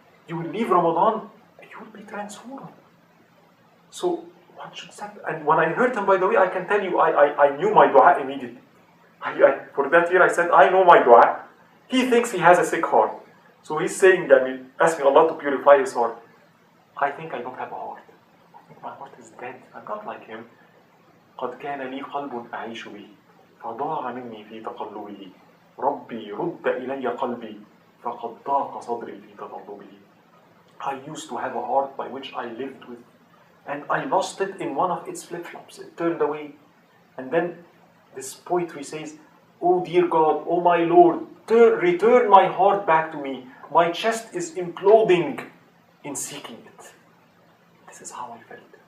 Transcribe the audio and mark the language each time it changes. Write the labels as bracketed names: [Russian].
[English] You will leave Ramadan and you will be transformed. So one should set. And when I heard him, by the way, I can tell you, I knew my dua immediately. For that year I said, I know my dua. He thinks he has a sick heart. So he's saying, asking Allah to purify his heart. I think I don't have a heart. I think my heart is dead. I'm not like him. [Arabic] قد كان لي قلب أعيش به فضاع مني في تقلبه ربي رد إلي قلبي فقد ضاق صدري في تطلبه. [English] I used to have a heart by which I lived with, and I lost it in one of its flip-flops. It turned away. And then this poetry says, oh dear God, oh my Lord, return my heart back to me. My chest is imploding in seeking it. This is how I felt.